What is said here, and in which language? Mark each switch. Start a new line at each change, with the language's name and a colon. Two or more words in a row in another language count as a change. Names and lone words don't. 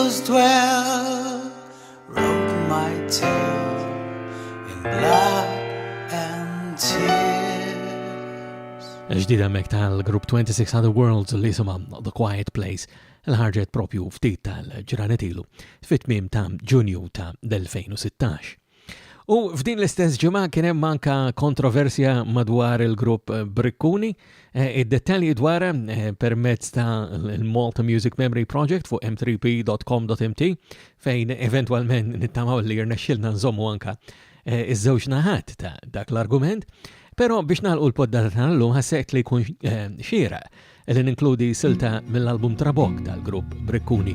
English: dwell, wrote my tale in blood and tears.
Maltese: Ġdida mek tal-grupp 26 Other Worlds li jisima The Quiet Place l-ħarġet propju ftit tal-ġranetilu fit-tmiem ta' Ġunju ta' 2016. U f'din l-istess ġimgħa kien hemm anke kontroversja madwar il-grupp Brikkuni, id-dettalji dwarha permezz ta' l-Malta Music Memory Project fuq m3p.com.mt fejn eventwalment nittamaw li jirnexxilna nżommu anke iż-żewġ naħat ta' dak l-argument, però biex nagħlqu l-poddata tal-lum ħassejt li jkun xieraq li ninkludi silta mill-album Trabok tal-grupp Brikkuni.